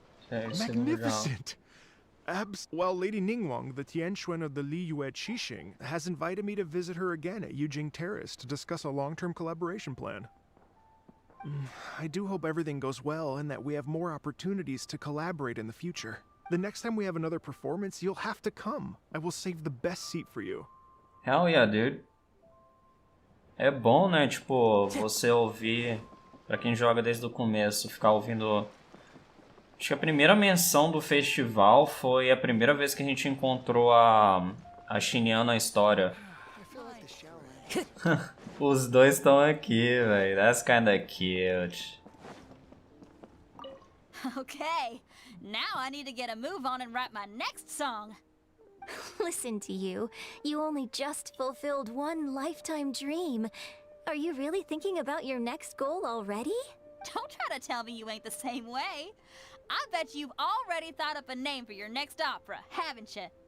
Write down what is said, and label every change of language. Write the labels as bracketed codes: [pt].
[en] Magnificent! Well, Lady Ningguang, the Tianquan of the Liyue Qixing, has invited me to visit her again at Yujing Terrace to discuss a long-term collaboration plan. I do hope everything goes well and that we have more opportunities to collaborate in the future. The next time we have another performance, you'll have to come. I will save the best seat for you. Hell yeah, dude. [pt] É bom, né, tipo, você ouvir, pra quem joga desde o começo, ficar ouvindo... Acho que a primeira menção do festival foi a primeira vez que a gente encontrou a Xinyan na história. Os dois estão aqui, velho. [en] That's kinda cute. Okay, now I need to get a move on and write my next song. Listen to you. You only just fulfilled one lifetime dream. Are you really thinking about your next goal already? Don't try to tell me you ain't the same way. I bet you've already thought up a name for your next opera, haven't you?